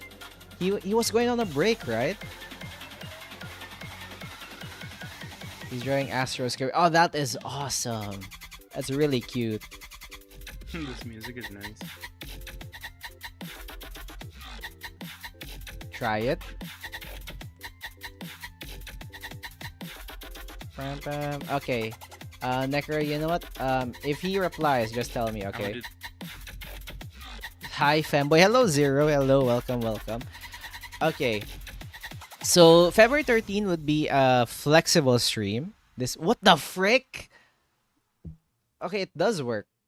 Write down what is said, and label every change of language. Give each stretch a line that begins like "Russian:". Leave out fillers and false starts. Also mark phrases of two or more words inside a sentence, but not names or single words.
English: He was going on a break, right? He's drawing Astro's character. Oh, that is awesome. That's really cute. This music is nice. Try it. Bam, bam. Okay. Necro, you know what? If he replies, just tell me, okay? Hi, Femboy. Hello, Zero. Hello, welcome, welcome. Okay. So, February 13 would be a flexible stream. This, what the frick? Okay, it does work.